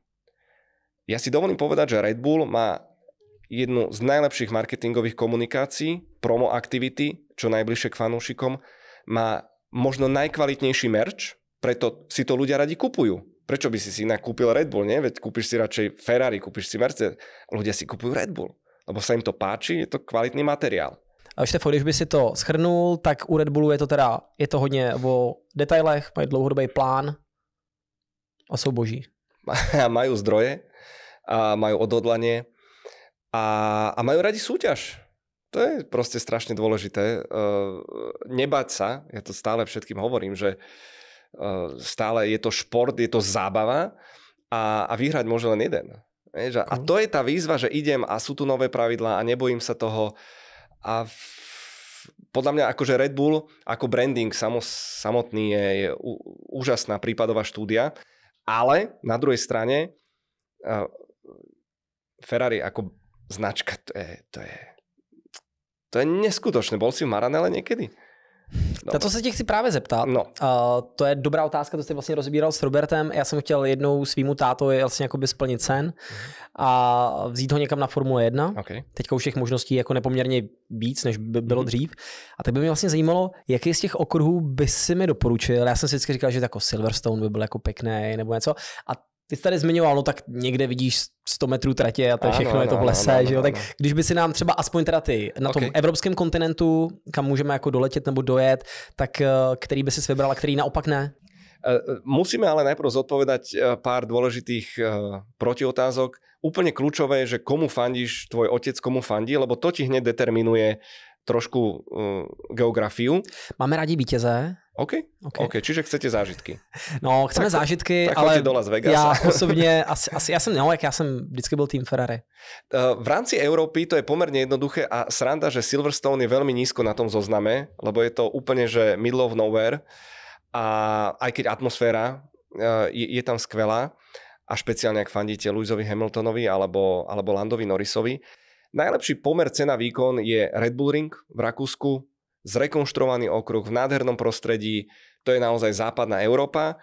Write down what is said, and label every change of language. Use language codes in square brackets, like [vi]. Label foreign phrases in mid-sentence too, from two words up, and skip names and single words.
[sk] Ja si dovolím povedať, že Red Bull má jednu z najlepších marketingových komunikácií, promo aktivity, čo najbližšie k fanúšikom, má možno najkvalitnejší merch, preto si to ľudia radi kupujú. Prečo by si inak kúpil Red Bull, nie? Veď kúpiš si radšej Ferrari, kúpiš si Mercedes. Ľudia si kupujú Red Bull, lebo sa im to páči, je to kvalitný materiál. A [cs] Štefo, když by si to shrnul, tak u Red Bullu je to hodně o detailech, mají dlouhodobý plán a jsou boží. [sk] Majú zdroje a majú odhodlanie a majú radi súťaž. To je proste strašne dôležité. Nebať sa, ja to stále všetkým hovorím, že stále je to šport, je to zábava a vyhrať môže len jeden. A to je tá výzva, že idem a sú tu nové pravidlá a nebojím sa toho. A podľa mňa akože Red Bull ako branding samotný je úžasná prípadová štúdia, ale na druhej strane Ferrari ako značka, to je neskutočné. Bol si v Maranelle niekedy? [cs] To se tě chci právě zeptat. No. To je dobrá otázka, to jsi vlastně rozbíral s Robertem. Já jsem chtěl jednou svýmu tátovi vlastně jakoby splnit sen a vzít ho někam na Formule 1. Okay. Teďka už těch možností jako nepoměrně víc, než by bylo dřív. A tak by mě vlastně zajímalo, jaký z těch okruhů by si mi doporučil. Já jsem si vždycky říkal, že jako Silverstone by byl jako pěkný nebo něco. A ty jsi tady zmiňoval, no tak někde vidíš 100 metrů tratě a to všechno je to v lese, že jo? Tak když by si nám třeba aspoň teda ty na tom evropském kontinentu, kam můžeme jako doletět nebo dojet, tak který by si vybral a který naopak ne? [sk] Musíme ale najprv zodpovedať pár dôležitých protiotázok. Úplne kľúčové je, že komu fandíš, tvoj otec komu fandí, lebo to ti hneď determinuje trošku geografiu. [cs] Máme rádi vítěze. [sk] OK, čiže chcete zážitky. [cs] No, chceme tak, zážitky, tak ale do Las Vegas. Já osobně, já jsem vždycky byl tým Ferrari. [sk] V rámci Európy to je pomerne jednoduché a sranda, že Silverstone je veľmi nízko na tom zozname, lebo je to úplne, že [en] middle of nowhere [sk] a aj keď atmosféra je tam skvelá a špeciálne ak fandíte Lewisovi Hamiltonovi alebo Landovi Norrisovi. Najlepší pomer cena výkon je Red Bull Ring v Rakúsku, zrekonštruovaný okruh v nádhernom prostredí, to je naozaj západná Európa.